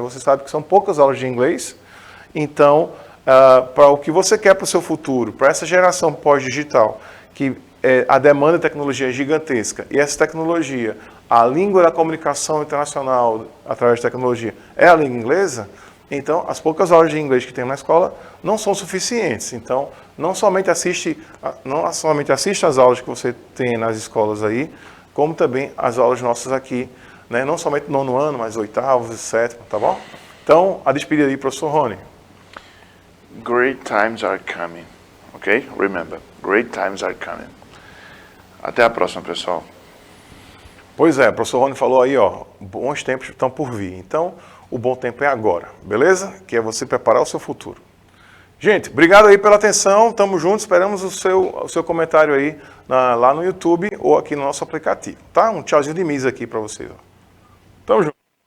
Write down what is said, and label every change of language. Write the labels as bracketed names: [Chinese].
[Portuguese] Você sabe que são poucas aulas de inglês, então, para o que você quer para o seu futuro, para essa geração pós-digital, que a demanda de tecnologia é gigantesca, e essa tecnologia, a língua da comunicação internacional através de tecnologia é a língua inglesa, então as poucas aulas de inglês que tem na escola não são suficientes. Então, não somente assiste as aulas que você tem nas escolas aí, como também as aulas nossas aqui, né? Não somente no 9º ano, mas 8º e 7º, tá bom? Então, a despedida aí, professor Rony. [English] Great times are coming, ok? Remember, great times are coming. [Portuguese] Até a próxima, pessoal. Pois é, o professor Rony falou aí, ó, bons tempos estão por vir. Então, o bom tempo é agora, beleza? Que é você preparar o seu futuro. Gente, obrigado aí pela atenção, tamo juntos, esperamos o seu comentário aí lá no YouTube ou aqui no nosso aplicativo, tá? Um tchauzinho de misa aqui para vocês. Ó. Tamo junto.